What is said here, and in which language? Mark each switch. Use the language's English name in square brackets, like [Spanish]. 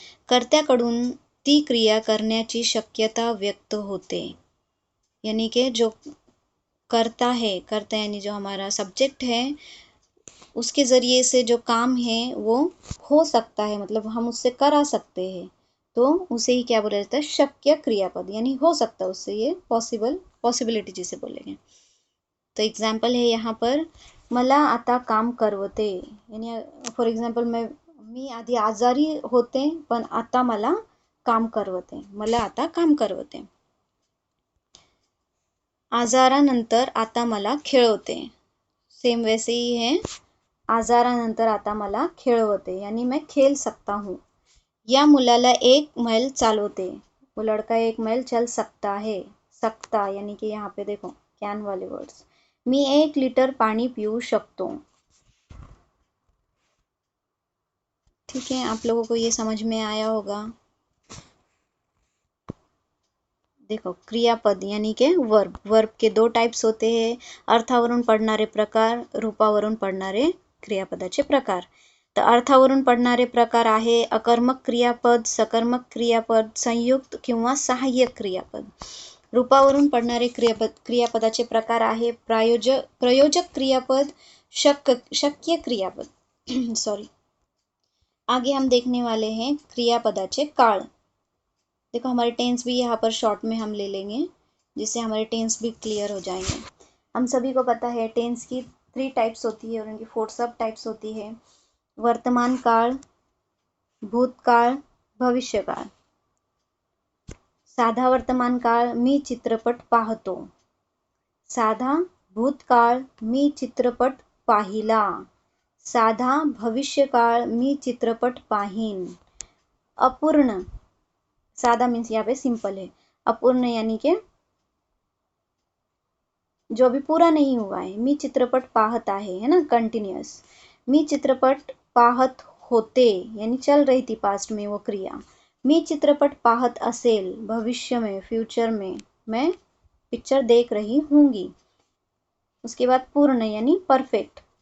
[Marathi] कर्त्याकडून ती क्रिया करण्याची शक्यता व्यक्त होते, [Hindi] यानी कि जो करता यानी जो हमारा सब्जेक्ट है, उसके ज़रिए से जो काम है वो हो सकता है, मतलब हम उससे करा सकते हैं, तो उसे ही क्या बोला जाता है? शक्य क्रियापद, यानी हो सकता है उससे, ये पॉसिबिलिटी जिसे बोलेंगे। तो एग्जाम्पल है यहाँ पर, [Marathi] मला आता काम करवते, यानी [English] for example [Marathi] मी आधी आजारी होते पण आता मला काम करवते, मला आता काम करवते। आजारानंतर आता मला खेळवते, [Hindi] सेम वैसे ही है, [Marathi] आजारानंतर आता मला खेळवते, [Hindi] यानी मैं खेल सकता हूँ। [Marathi] या मुलाला 1 मैल चालवते, [Hindi] वो लड़का 1 मैल चल सकता है, सकता यानी कि यहाँ पे देखो कैन वाले वर्ड्स। [Marathi] मी 1 लिटर पानी पीऊ शकतो। [Hindi] ठीक है, आप लोगों को ये समझ में आया होगा। देखो, क्रियापद यानी के वर्ब के 2 टाइप्स होते हैं, [Marathi] अर्थावरून पडणारे प्रकार, रूपावरून पडणारे क्रियापदाचे प्रकार। तर अर्थावरून पडणारे प्रकार आहे अकर्मक क्रियापद, सकर्मक क्रियापद, संयुक्त किंवा सहाय्यक क्रियापद। रूपावरून पडणारे क्रियापदाचे प्रकार आहे प्रयोजक क्रियापद, शक्य क्रियापद सॉरी। [Hindi] आगे हम देखने वाले हैं क्रियापदाचे काळ। देखो, हमारे टेंस भी यहाँ पर शॉर्ट में हम ले लेंगे, जिससे हमारे टेंस भी क्लियर हो जाएंगे। हम सभी को पता है टेंस की 3 टाइप्स होती है और उनकी 4 सब टाइप्स होती है। [Marathi] वर्तमान काल, भूतकाळ, भविष्यकाळ। साधा वर्तमान काळ, मी चित्रपट पाहतो। साधा भूतकाळ, मी चित्रपट पाहिला। साधा भविष्यकाळ मी चित्रपट पाहीन. [Hindi] अपूर्ण, सादा मीन्स यहाँ पे सिंपल है, अपूर्ण यानी कि जो अभी पूरा नहीं हुआ है. [Marathi] मी चित्रपट पाहत आहे, [Hindi] है ना, कंटिन्यूअस. [Marathi] मी चित्रपट पाहत होते [Hindi] यानी चल रही थी पास्ट में वो क्रिया. [Marathi] मी चित्रपट पाहत असेल [Hindi] भविष्य में, फ्यूचर में मैं पिक्चर देख रही हूँगी. उसके बाद पूर्ण यानी परफेक्ट.